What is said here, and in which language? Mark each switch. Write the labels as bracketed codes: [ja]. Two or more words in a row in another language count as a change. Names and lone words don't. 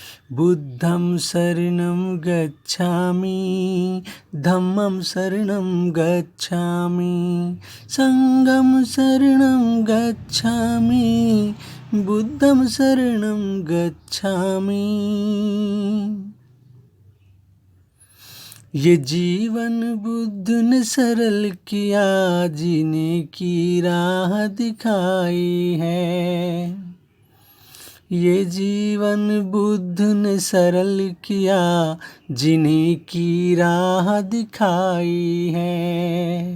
[pi] बुद्धं शरणं गच्छामि, धम्मं शरणं गच्छामि, संघं शरणं गच्छामि, बुद्धं शरणं गच्छामि। [hi] ये जीवन बुद्ध ने सरल किया, जीने की राह दिखाई है। ये जीवन बुद्ध ने सरल किया, जीने की राह दिखाई है।